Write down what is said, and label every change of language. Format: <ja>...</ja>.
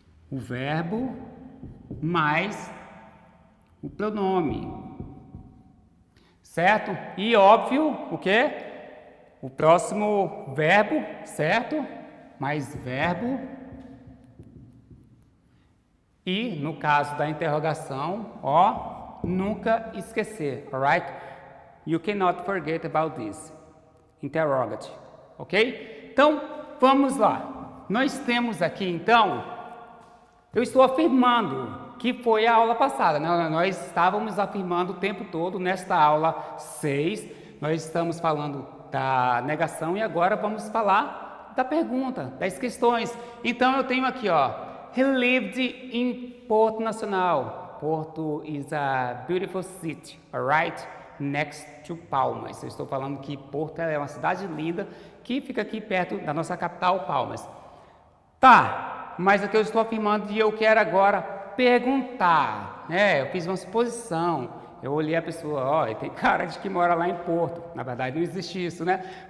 <pt>O verbo mais o pronome, certo? E óbvio, o quê? O próximo verbo, certo? Mais verbo. E, no caso da interrogação, ó, nunca esquecer, alright?</pt> <en>You cannot forget about this.</en> <pt>Interrogate, ok? Então, vamos lá. Nós temos aqui, então, eu estou afirmando que foi a aula passada, né? Nós estávamos afirmando o tempo todo nesta aula 6. Nós estamos falando da negação e agora vamos falar da pergunta, das questões. Então, eu tenho aqui, ó.</pt> <en>He lived in Porto Nacional. Porto is a beautiful city, alright? Next to Palmas.</en> <pt>Eu estou falando que Porto é uma cidade linda que fica aqui perto da nossa capital, Palmas. Tá, mas aqui eu estou afirmando e eu quero agora perguntar, né? Eu fiz uma suposição. Eu olhei a pessoa, ó, ele tem cara de que mora lá em Porto. Na verdade não existe isso, né?</pt>